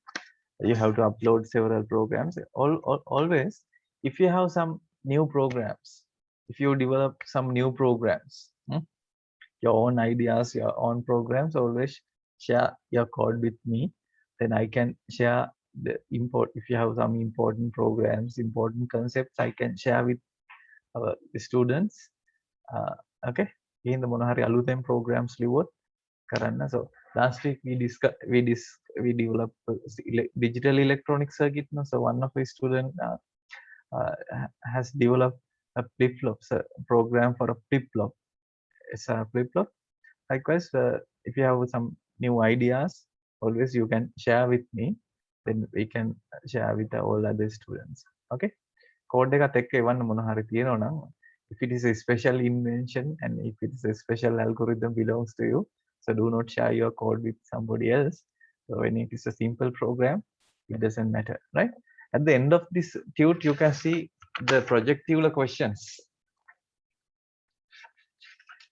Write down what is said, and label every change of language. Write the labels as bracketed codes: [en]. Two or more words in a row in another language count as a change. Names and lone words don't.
[en] You have to upload several programs. Always, if you have some new programs, if you develop some new programs, your own ideas, your own programs, always share your code with me. Then I can share the if you have some important programs, important concepts, I can share with our students. Okay, in the [si] මොන හරි අලුතෙන් programs ලිව්වොත් කරන්න. [en] So last week we developed digital electronic circuit. So one of the student has developed a flip-flop program for a flip-flop. It's a flip-flop. Likewise, if you have some new ideas, always you can share with me. Then we can share with all other students. [si] Okay. Code එකත් එක්ක එවන්න මොන හරි තියෙනවා නම්, [en] if it is a special invention and if it is a special algorithm belongs to you, so do not share your code with somebody else. So when it is a simple program, it doesn't matter, right? At the end of this tute, you can see the projective questions.